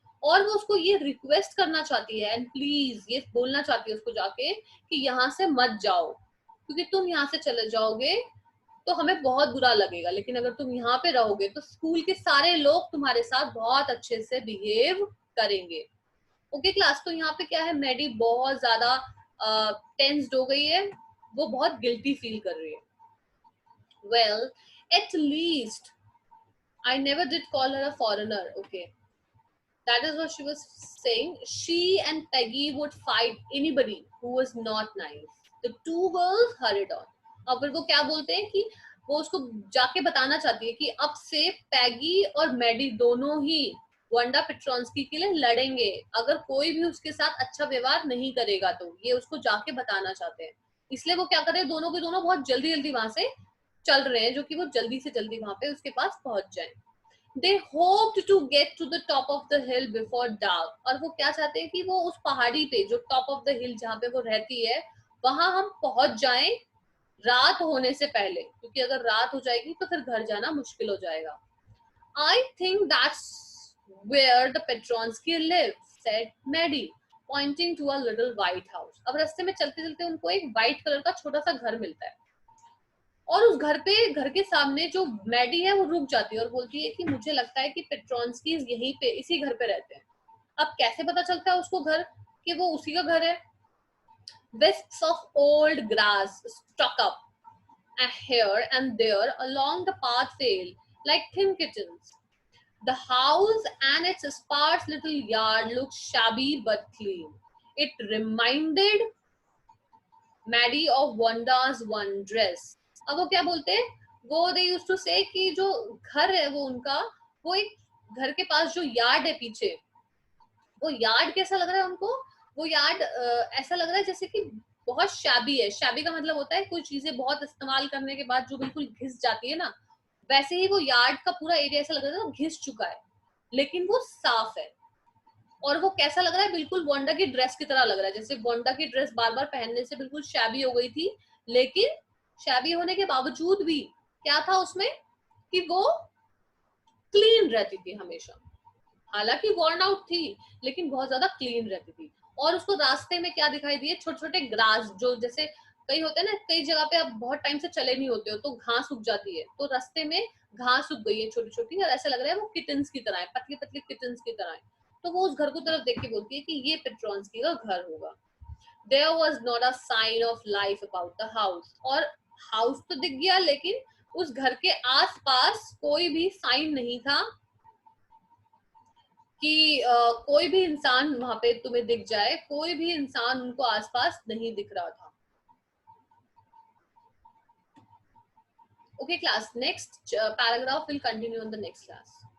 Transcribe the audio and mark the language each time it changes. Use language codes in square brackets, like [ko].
[hi] और वो उसको ये रिक्वेस्ट करना चाहती है, एंड प्लीज ये बोलना चाहती है उसको जाके कि यहाँ से मत जाओ, क्योंकि तुम यहाँ से चले जाओगे तो हमें बहुत बुरा लगेगा, लेकिन अगर तुम यहाँ पे रहोगे तो स्कूल के सारे लोग तुम्हारे साथ बहुत अच्छे से बिहेव करेंगे। ओके क्लास, तो यहाँ पे क्या है, मैडी बहुत ज्यादा टेंस्ड हो गई है, वो बहुत गिल्टी फील कर रही है। [en] Well, at least I never did call her a foreigner. Okay, that is what she was saying. She and Peggy would fight anybody who was not nice. The two girls hurried on. [hi] अब फिर वो क्या बोलते हैं कि वो उसको जाके बताना चाहती है कि अब से पैगी और मैडी दोनों ही वांडा पेट्रोन्स्की के लिए लड़ेंगे अगर कोई भी उसके साथ अच्छा व्यवहार नहीं करेगा। तो ये उसको जाके बताना चाहते हैं, इसलिए वो क्या कर रहे हैं, दोनों के दोनों बहुत जल्दी जल्दी वहां से चल रहे हैं, जो कि वो जल्दी से जल्दी वहां पे उसके पास पहुंच जाए। [en] They hoped to get to the top of the hill before dark. [hi] और वो क्या चाहते हैं कि वो उस पहाड़ी पे, जो टॉप ऑफ द हिल जहाँ पे वो रहती है, वहां हम पहुंच जाएं रात होने से पहले, क्योंकि अगर रात हो जाएगी तो फिर घर जाना मुश्किल हो जाएगा। [en] I think that's where the Petronsky live, said Maddie, pointing to a little white house. [hi] अब रास्ते में चलते चलते उनको एक व्हाइट कलर का छोटा सा घर मिलता है, और उस घर पे, घर के सामने जो मैडी है वो रुक जाती है और बोलती है कि मुझे लगता है कि पेट्रोन्स्की यहीं पे, इसी घर पे रहते हैं। अब कैसे पता चलता है उसको घर, कि वो उसी का घर है? [en] Wisps of old grass stuck up here and there along the pathway like thin kittens. The house and its sparse little yard looked shabby but clean. It reminded Maddie of Wanda's one dress. [hi] अब वो क्या बोलते हैं, वो [en] they used to say [hi] कि जो घर है वो उनका, वो एक घर के पास जो यार्ड है पीछे, वो यार्ड कैसा लग रहा है उनको, वो यार्ड ऐसा लग रहा है जैसे कि बहुत शैबी है। शैबी का मतलब होता है कोई चीजें बहुत इस्तेमाल करने के बाद जो बिल्कुल घिस जाती है ना, वैसे ही वो यार्ड का पूरा एरिया ऐसा लग रहा है घिस चुका है, लेकिन वो साफ है। और वो कैसा लग रहा है, बिल्कुल वांडा की ड्रेस की तरह लग रहा है, जैसे वांडा की ड्रेस बार बार पहनने से बिल्कुल शैबी हो गई थी, लेकिन शैबी होने के बावजूद भी क्या था उसमें, कि वो क्लीन रहती थी हमेशा। हालांकि वर्न आउट थी, लेकिन बहुत ज्यादा क्लीन रहती थी। और उसको रास्ते में क्या दिखाई दिए, छोटे छोटे ग्रास, जो जैसे कई होते हैं ना, कई जगह पे आप बहुत टाइम से चले नहीं होते हो तो घास उग जाती है, तो रास्ते में घास उग गई है छोटी छोटी, और ऐसा लग रहा है वो किटन्स की तरह है, पतली पतली किटन्स की तरह है। तो वो उस घर को तरफ देख के बोलती है कि ये पेट्रोन्स्की का घर होगा। [en] There was not a sign of life about the house. [hi] और हाउस तो दिख गया, लेकिन उस घर के आसपास कोई भी साइन नहीं था कि कोई भी इंसान वहां पे तुम्हें दिख जाए, कोई भी इंसान उनको आसपास नहीं दिख रहा था। [en] Okay class, next paragraph will continue in the next class.